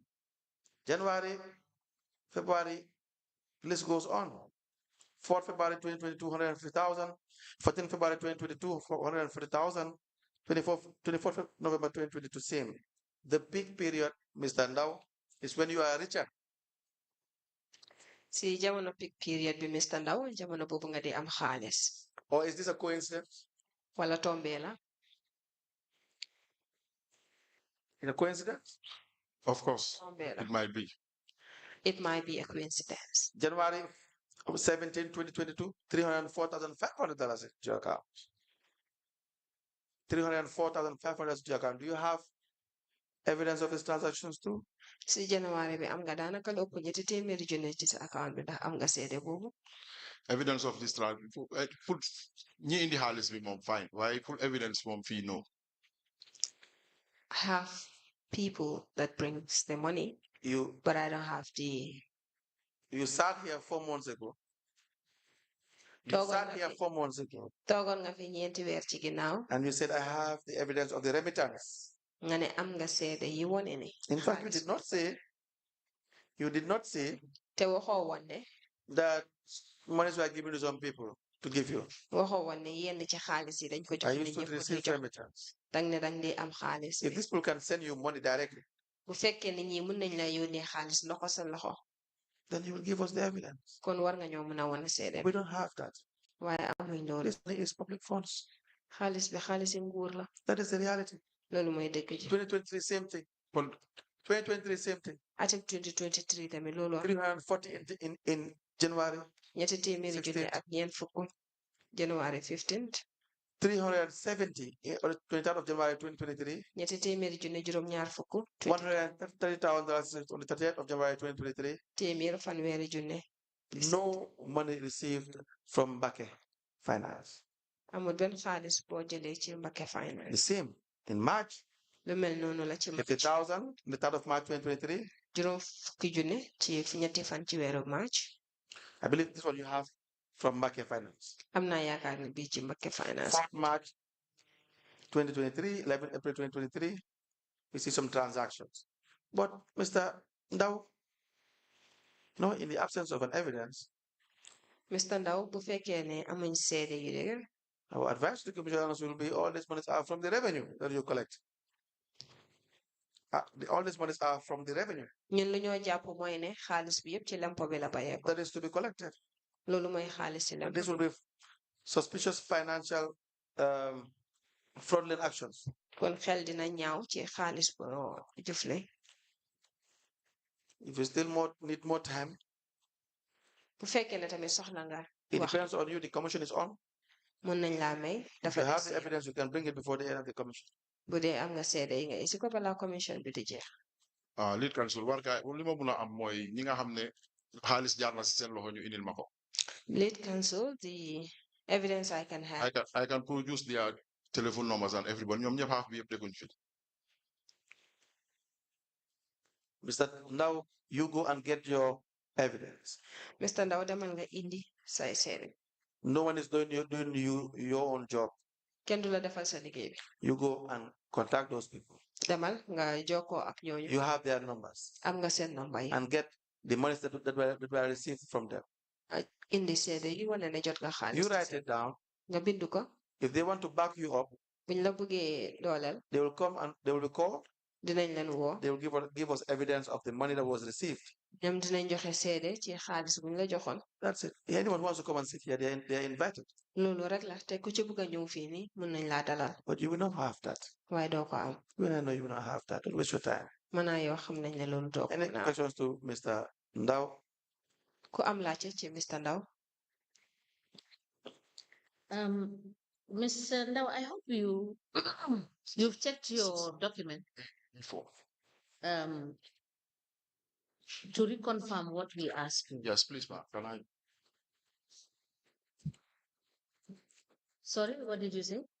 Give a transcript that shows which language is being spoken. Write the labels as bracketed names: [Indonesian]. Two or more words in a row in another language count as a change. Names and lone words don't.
[English] January, February, list goes on. 4th February 2022, 150,000. 14th February 2022, 140,000. 24th November 2022, same. The peak period, Mr. Ndao, is when you are richer. [Wolof] Si jamono [English] peak period [Wolof] bi Mr. Ndaw jamono boobu nga di am xaalis. [English] Or is this a coincidence? [Wolof] Wala tombe la. [English] In a coincidence? Of course. [Wolof] Tombe la. [English] It might be. It might be a coincidence. January 17, 2022, $304,500 into your account. $304,500 into your account. Do you have evidence of these transactions too? [Wolof] Si January bi am nga daanaka lu ëpp ñetti téeméeri junne ci sa account bi ndax am nga seede boobu. [English] Evidence of this put [Wolof] ñi indi xaalis bi moom fine. [English] Why full evidence [Wolof] moom fee [English] no? I have people that brings the money, but I don't have the. You sat here 4 months ago. You [Wolof] Toogoon [English] sat [Wolof] nga [English] here [Wolof] fi- [English] 4 months ago [Wolof] Toogoon nga fi ñeenti weer ci ginnaaw [English] and you said, I have the evidence of the remittance. [Wolof] nga ne am nga seede yi wone ne. [English] In fact, you [Wolof] xaalis [English] did not say [Wolof] te waxoo woon ne [English] that monies were given to some people to give you. [Wolof] waxoo woon ne yenn ci xaalis yi dañ ko [English] I [Wolof] jox nit [English] used to [Wolof] ñi pour ñu [English] receive [Wolof] jox [English] remittance. [Wolof] dang ne dang di am xaalis [English] If [Wolof] bi. [English] these people can send you money directly, [Wolof] Bu fekkee ne ñi mën nañ la yónnee xaalis loxo sa loxo [English] then you will give us the evidence. [Wolof] kon war nga ñoo mën a wane seede [English] We don't have that. [Wolof] waaye amuñ loolu. [English] This money is public funds. [Wolof] Xaalis bi xaalisi nguur la. [English] That is the reality. [Wolof] Loolu mooy dëgg ji. [English] 2023, same thing. 2023, same thing. [Wolof] Atum 2023 tamit loolu am [English] 340 in January, [Wolof] ñetti téeméeri junne [English] 16th. [Wolof] ak ñeent fukk January 15th [English] 370 on the 23rd of January 2023, [Wolof] ñetti téeméeri junne juróom-ñaar fukk [English] $130,000 on the 30th of January 2023. [Wolof] téeméer fanweeri junne. [English] No money received from Bake Finance. [Wolof] Amul benn xaalis boo jëlee ci Mbacke [English] The Finance. same in March, [Wolof] Lu mel noonu la ci March [English] 50,000 on the 3rd of March 2023. [Wolof] juróom fukki junne ci ñetti fan ci weeru March. [English] I believe this one you have from Bake Finance. [Wolof] Am naa yaakaar ne bii ci Mbacke Finance. [English] 4th March 2023, 11th April 2023, we see some transactions. But Mr. Ndao, in the absence of an evidence, Mr. [Wolof] Ndaw bu fekkee ne amuñ seede yu dëgër [English] our advice to the commissioners will be all these monies are from the revenue that you collect. All these monies are from the revenue [Wolof] ñun lu ñoo jàpp mooy ne xaalis bi yëpp ci lempo bi la bàyyee ko. [English] that is to be collected. [Wolof] Loolu mooy xaalis ci lempo. [English] This will be suspicious financial fraudulent actions. [Wolof] Kon xel dina ñaaw ci xaalis boo jëfle. [English] If you still need more time, [Wolof] Bu fekkee ne tamit soxla nga [English] it [Wolof] wax [English] depends on you. The commission is on. [Wolof] mun nañ laa may [English] If you [Wolof] dafa [English] have the evidence, you can bring it before the end of the commission. [Wolof] bu dee am nga seede yi nga isi ko balaa commission bi di jeex. [English] lead counsel [Wolof] war kaa li ma mun a am mooy ñi nga xam ne xaalis jaar na si seen loxo ñu indil ma ko. [English] Lead counsel, the evidence I can have. I can produce their telephone numbers and everybody. [Wolof] ñoom ñëpp xaaf bi yëpp dégguñ fi. [English] Mr. Now you go and get your evidence. Mr. [Wolof] Ndaw demal nga indi say seede. [English] No one is doing your own job. [Wolof] Kenn du la defal sa liggéey bi. [English] You go and contact those people. [Wolof] Demal nga jokkoo ak ñooñu. [English] You have their numbers. [Wolof] Am nga seen number yi. [English] And get the money that were received from them. [Wolof] Indi seede yi wane ne jot nga xaalis. [English] You write it down. [Wolof] Nga bindu ko. [English] If they want to back you up, [Wolof] buñ la bëggee dooleel. [English] they will come and they will be called. [Wolof] Dinañ leen woo. [English] They will give us evidence of the money that was received. [Wolof] ñoom dinañ joxe seede ci xaalis buñ la joxoon. [English] That's it. Anyone who wants to come and sit here, they are invited. [Wolof] Loolu rek la te ku ci bëgg a ñëw fii nii mën nañ laa dalal. [English] But you will not have that. [Wolof] Waaye doo ko am. [English] Well, I know you will not have that. Don't waste your time. [Wolof] Mën naa yoo xam nañ ne loolu doo ko [English] Any questions to Mr. Ndao? [Wolof] Ku am laajte ci Mr. Ndaw. [English] Mr. Ndao, I hope you've checked your document Before. To reconfirm what we asked you. Yes, please, ma'am. Can I? Sorry, what did you say?